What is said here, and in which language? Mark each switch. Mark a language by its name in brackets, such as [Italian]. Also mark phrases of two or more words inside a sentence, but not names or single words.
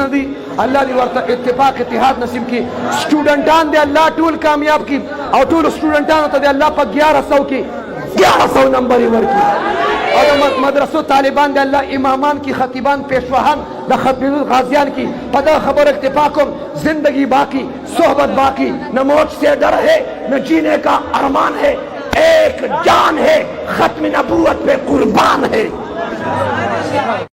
[Pashto] دي الله دې ورته اتفاق اتحاد نصیب کړي سټوډنټان دې الله ټول کامیاب کړي او ټولو سټوډنټانو ته دې الله په 1100 کې 1100 نمبر یې ورکړي او د مدرسو طالبان دې الله امامان کی خطیبان پیشواهان د ختمېدو غازیان کی په دغه خبر اکتفا کوم [Urdu] زندگی باقی صحبت باقی نہ موت سے ڈر ہے نہ جینے کا ارمان ہے ایک جان ہے ختم نبوت پہ قربان ہے